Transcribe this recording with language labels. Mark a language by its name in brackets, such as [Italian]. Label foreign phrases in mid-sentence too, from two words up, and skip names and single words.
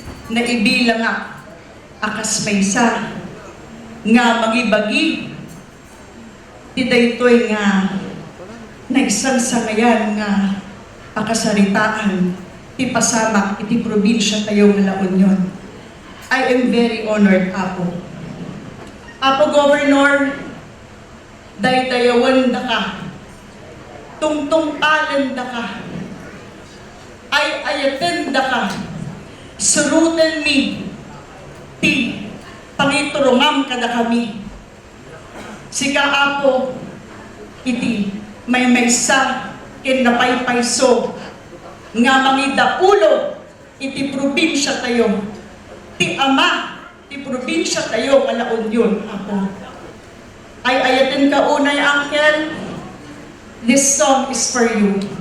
[Iloko] Naibilang a, akas maysa, nga magibagi, ti daytoy nga naisagsangayan nga pakasaritaan, ti pasamak iti probinsya tayo nga La Union. [English] I am very honored, [Iloko] Apo. Apo Governor, daydayawan da ka, tungtungpalan da ka, ay ayaten da ka, suruten mi, ti pangiturungam kada kami. Sika, Apo, iti may maysa ken napaypayso nga mangidaulo iti probinsya tayo. Ti Ama, ti probinsya tayo nga La Union, Apo. Ay ayaten ka unay, Uncle. [English] This song is for you.